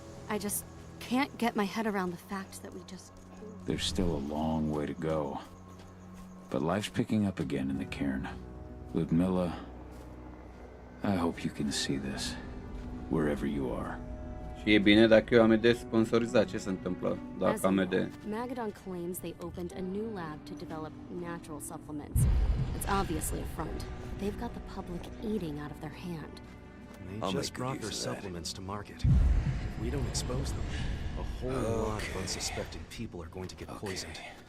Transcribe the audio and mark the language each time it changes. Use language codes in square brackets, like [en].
[en] I just can't get my head around the fact that we just... There's still a long way to go. But life's picking up again in the cairn. Ludmilla, I hope you can see this, wherever you are. [ro] Și e bine dacă eu AMD sponsorizat, ce se întâmplă dacă AMD... [en] Magadon claims they opened a new lab to develop natural supplements. It's obviously a front. They've got the public eating out of their hand. They just brought their supplements to market. If we don't expose them, a whole lot of unsuspecting people are going to get poisoned.